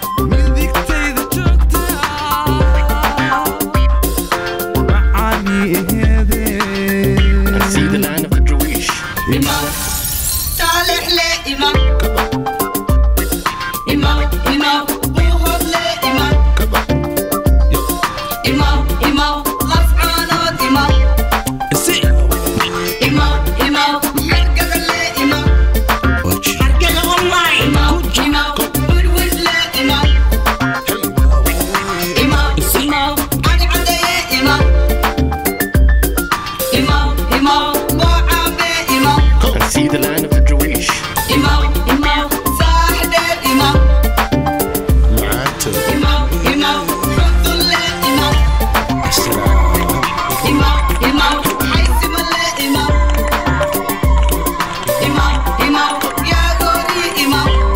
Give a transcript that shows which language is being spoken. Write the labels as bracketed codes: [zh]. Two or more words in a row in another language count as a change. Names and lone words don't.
[so] Midigtayda joogta. Macaani eheede. [en] I see the line of the Jewish. [so] Imaaw. Saalix le imaaw. Imaaw, imaaw. Buuhood le imaaw. Imaaw, imaaw. Las Anod imaaw. Imaaw, imaaw. Hargeysa le imaaw. Hargeysa online. Imaaw, imaaw. Mudwig le imaaw. Imaaw, imaaw. Ari Caddeeye imaaw. Imaaw, imaaw. Bocaabe imaaw. [en] I see the line of the Jewish. [so] Imaaw, imaaw. Saaxdheer imaaw. Imaaw, imaaw. Xudun le imaaw. Imaaw, imaaw. Xaysima le imaaw. Imaaw, imaaw. Yaagoori imaaw.